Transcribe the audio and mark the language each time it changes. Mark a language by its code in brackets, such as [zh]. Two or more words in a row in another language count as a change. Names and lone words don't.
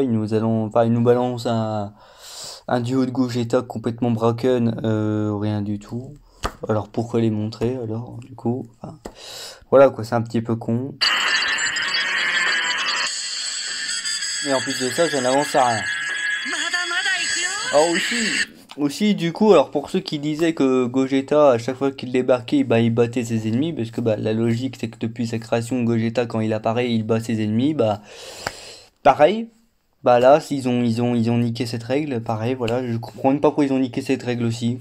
[fr] Ils nous balancent un duo de Gogeta complètement broken, rien du tout. Alors pourquoi les montrer alors du coup, enfin, voilà quoi, c'est un petit peu con. Et en plus de ça n'avance à rien. [ja] まだまだ行くよ。 [fr] Ah aussi du coup, alors pour ceux qui disaient que Gogeta à chaque fois qu'il débarquait, bah il battait ses ennemis, parce que bah la logique c'est que depuis sa création, Gogeta quand il apparaît, il bat ses ennemis, bah pareil. Bah là, ils ont niqué cette règle, pareil, voilà, je comprends même pas pourquoi ils ont niqué cette règle aussi.